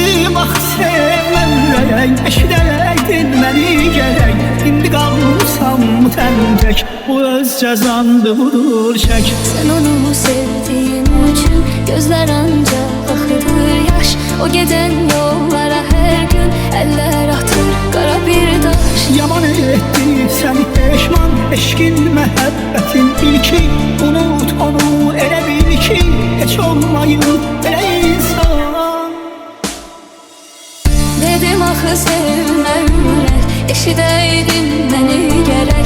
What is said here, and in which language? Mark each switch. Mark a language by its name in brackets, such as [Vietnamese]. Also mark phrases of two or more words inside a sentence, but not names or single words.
[Azerbaijani] Dediyim vaxt sevməm ürək, eşidəydin məni gərək. İndi qalmışam tək, bu öz cəzandı budur çək. [Turkish] Sen onu sevdiğin için gözler ancak akıdır yaş. O giden yollara her gün eller atır kara bir taş. [Azerbaijani] Yaman etti səni peşman, eşkin məhəbbətin ilki. Unut onu elə bil ki, heç olmayıb belə insan. Dedim axı sevmə ürək, eşidəydin məni gərək.